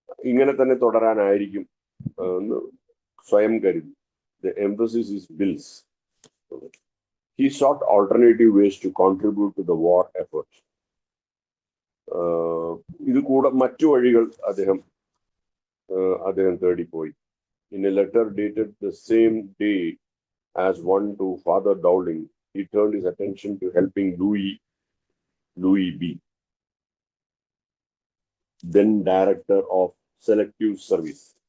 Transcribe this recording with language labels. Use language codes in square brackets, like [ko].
[ml] ഇങ്ങനെ തന്നെ തുടരാനായിരിക്കും എന്ന് സ്വയം കരുതി. [en] The emphasis is bills. He sought alternative ways to contribute to the war effort. [ml] ഇത് കൂടെ മറ്റു വഴികൾ അദ്ദേഹം തേടിപ്പോയി. [en] In a letter dated the same day as one to Father Dowling, he turned his attention to helping Louis B., then director of selective service.